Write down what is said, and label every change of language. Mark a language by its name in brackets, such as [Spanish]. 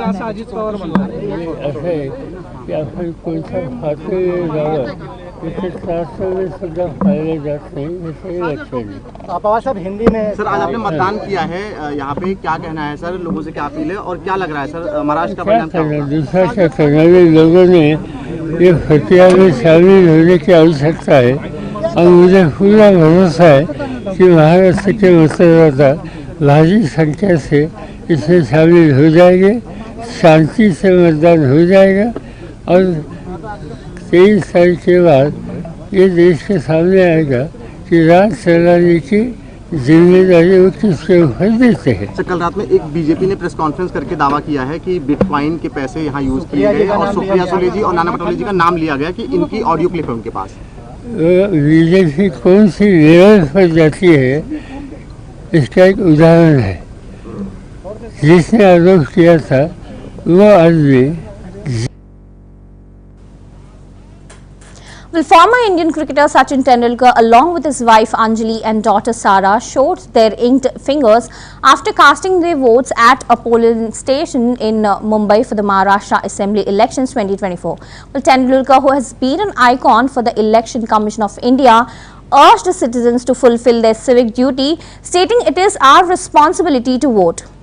[Marathi] असं आहे की आपण कोणत्या फाटलेले जावं तिथे त्रास सुद्धा पाहिलं जात नाही, हे लक्षात. [Hindi] पवार साहब हिंदी में सर, आज आपने मतदान किया है, यहाँ पे क्या कहना है सर, लोगों से क्या अपील है और क्या लग रहा है सर महाराष्ट्र का परिणाम क्या होगा? दूसरा क्या करना है, लोगों ने ये फतिया में शामिल होने की आवश्यकता है और मुझे पूरा भरोसा है कि महाराष्ट्र के मतदाता भारी संख्या से इसमें शामिल हो जाएंगे, शांति से मतदान हो जाएगा और 23 तारीख के बाद ये देश के सामने आएगा कि राज चलाने की जिम्मेदारी वो किसके ऊपर देते हैं. कल रात में एक बीजेपी ने प्रेस कॉन्फ्रेंस करके दावा किया है कि बिटकॉइन के पैसे यहाँ यूज किए गए और सुप्रिया सुले जी और नाना पटोले जी का नाम लिया गया कि इनकी ऑडियो क्लिप है उनके पास. बीजेपी कौन सी लेवल पर जाती है इसका एक उदाहरण है. जिसने आरोप किया था वो आदमी. [English] Well, former Indian cricketer Sachin Tendulkar along with his wife Anjali and daughter Sara showed their inked fingers after casting their votes at a polling station in Mumbai for the Maharashtra Assembly Elections 2024. Well, Tendulkar, who has been an icon for the Election Commission of India, urged the citizens to fulfill their civic duty, stating it is our responsibility to vote.